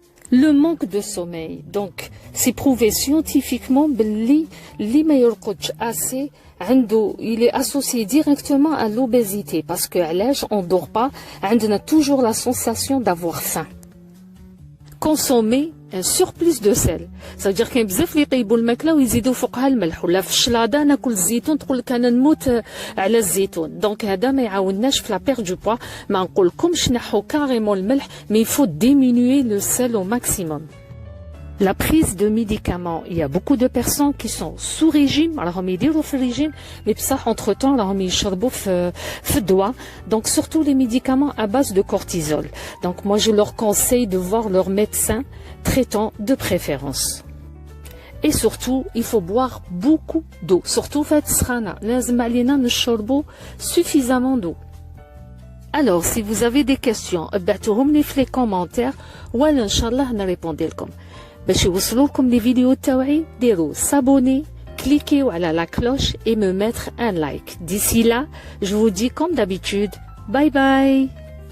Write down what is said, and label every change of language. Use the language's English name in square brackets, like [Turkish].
[French] Le manque de sommeil, donc c'est prouvé scientifiquement [Arabic] باللي اللي ما يرقدش [French] assez [Arabic] عنده [French] il est associé directement à l'obésité parce que [Arabic] علاش [French] on dort pas [Arabic] عندنا [French] toujours la sensation d'avoir faim. Consommer un surplus de sel. Ça veut dire [Arabic] كاين بزاف اللي يطيبوا الماكله ويزيدوا فوقها الملح ولا في الشلاضه ناكل الزيتون تقول لك انا نموت على الزيتون. دونك هذا ما يعاونناش في لا بير دو بوا. ما نقولكمش نحو كاريمون الملح, [French] mais il faut diminuer le sel au maximum. La prise de médicaments, il y a beaucoup de personnes qui sont sous régime, alors on [Arabic] يديروا في [French] régime, mais ça entre temps alors on [Arabic] يشربوا في الدواء. [French] Donc surtout les médicaments à base de cortisol. Donc moi je leur conseille de voir leur médecin traitant de préférence. Et surtout, il faut boire beaucoup d'eau. Surtout fait [Arabic] سخانة, لازم علينا نشربوا [French] suffisamment d'eau. Alors si vous avez des questions, [Arabic] ابعتوهم لي في [French] les commentaires [Arabic] ولا ان شاء الله نريبوندي لكم. باش يوصلوكم لي فيديو تاوعي ديروا [French] s'abonner, cliquez [Arabic] على [French] la cloche et me mettre un like. D'ici là, je vous dis comme d'habitude, bye bye.